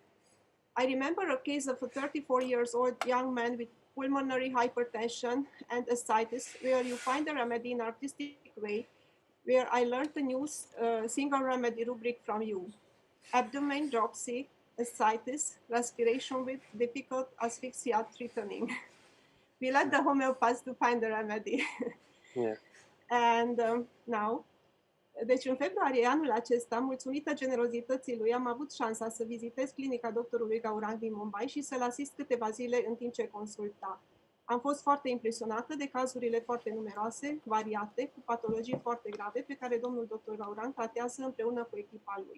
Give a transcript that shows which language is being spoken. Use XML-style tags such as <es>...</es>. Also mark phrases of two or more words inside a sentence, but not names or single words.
<en>I remember a case of a 34 years old young man with pulmonary hypertension and ascites, where you find a remedy in artistic way, where I learned the new single remedy rubric from you. Abdomen dropsy, ascites, respiration with difficult asphyxia threatening. We let the homeopaths to find the remedy. Yes. And now,</en> <ro>deci în februarie anul acesta, mulțumită generozității lui, am avut șansa să vizitez clinica doctorului Gaurang din Mumbai și să-l asist câteva zile în timp ce consulta. Am fost foarte impresionată de cazurile foarte numeroase, variate, cu patologii foarte grave, pe care domnul doctor Gaurang tratează împreună cu echipa lui.</ro>